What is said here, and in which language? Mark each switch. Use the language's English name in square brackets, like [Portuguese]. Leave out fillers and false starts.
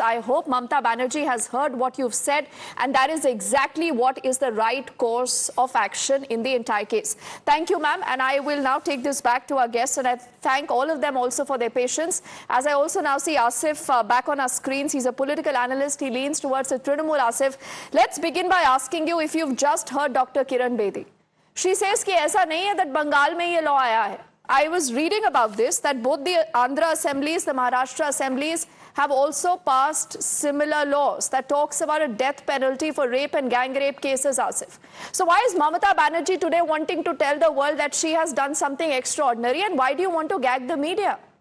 [English] I hope Mamata Banerjee has heard what you've said, and that is exactly what is the right course of action in the entire case. Thank you, ma'am, and I will now take this back to our guests, and I thank all of them also for their patience. As I also now see Asif back on our screens, he's a political analyst. He leans towards the Trinamool. Asif, let's begin by asking you if you've just heard Dr. Kiran Bedi. She says [Hindi] कि ऐसा नहीं है [English] that Bengal [Hindi] में ये law आया है. [English] I was reading about this, that both the Andhra assemblies, the Maharashtra assemblies have also passed similar laws that talks about a death penalty for rape and gang rape cases, Asif. So why is Mamata Banerjee today wanting to tell the world that she has done something extraordinary, and why do you want to gag the media?